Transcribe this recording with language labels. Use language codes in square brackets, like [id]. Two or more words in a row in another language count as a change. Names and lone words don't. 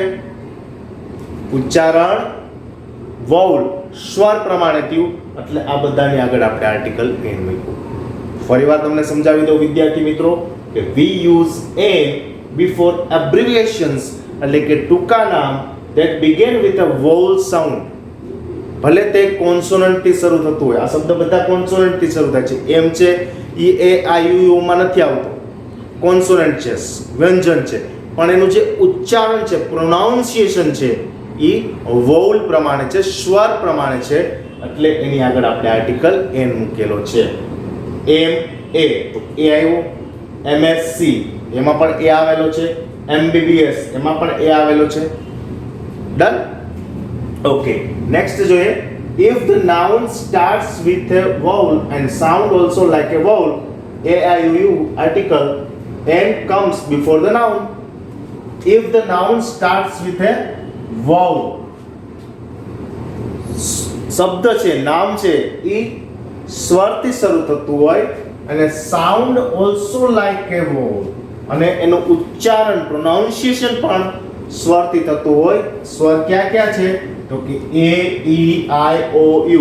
[gu] ઉચ્ચારણ વાઉલ સ્વર પ્રમાણે થયું, એટલે આ બધાની આગળ આપણે આર્ટિકલ એન મૂક્યું. ફરીવાર તમને સમજાવી દઉં વિદ્યાર્થી મિત્રો કે [en] we use an before abbreviations, [gu] એટલે કે ટૂંકા નામ [en] that begin with a vowel sound. [gu] ભલે તે કોન્સોનન્ટ થી શરૂ થતું હોય. આ શબ્દ બધા કોન્સોનન્ટ થી શરૂ થાય છે. એમ છે ઈ એ આ યુ માં નથી આવતો, કોન્સોનન્ટ છે, વ્યંજન છે, પણ એનું જે ઉચ્ચારણ છે, પ્રોનાઉન્સિએશન છે, એ વોવલ પ્રમાણે છે, સ્વર પ્રમાણે છે, એટલે એની આગળ આપણે આર્ટિકલ એન મૂકેલો છે. એમ એ તો એ આવ્યો, એમએસસી એમાં પણ એ આવેલો છે, એમબીબીએસ એમાં પણ એ આવેલો છે. ડન. ઓકે, નેક્સ્ટ જોઈએ. [en] If the noun starts with a vowel and sound also like a vowel, a I U U article n comes before the noun. If the noun starts with a vowel, [gu] શબ્દ છે, નામ છે, એ સ્વરથી શરૂ થતું હોય અને [en] sound also like a vowel, [gu] અને એનું ઉચ્ચારણ પ્રોનાઉન્સિએશન પણ સ્વરથી થતું હોય. સ્વર ક્યાં ક્યાં છે? તો કે એ ઈ આઈ ઓ યુ.